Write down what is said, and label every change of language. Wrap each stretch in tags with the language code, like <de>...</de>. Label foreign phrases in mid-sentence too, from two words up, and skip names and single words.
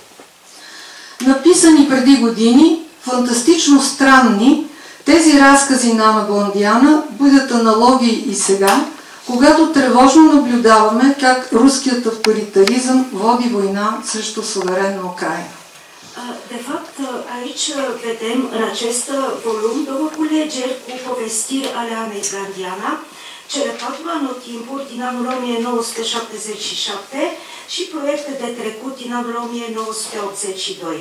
<bg>Написани преди години, фантастично странни, тези разкази на Ана Блондяна будят аналогии и сега, когато тревожно наблюдаваме как руският авторитаризъм води война срещу суверенна Украина.</bg> <ro>De fapt, aici vedem în acest volum două culegeri cu povestiri ale Anei Blandiana, cele 4 anotimpuri din anul 1977 și proiecte de trecut din anul 1982.</ro>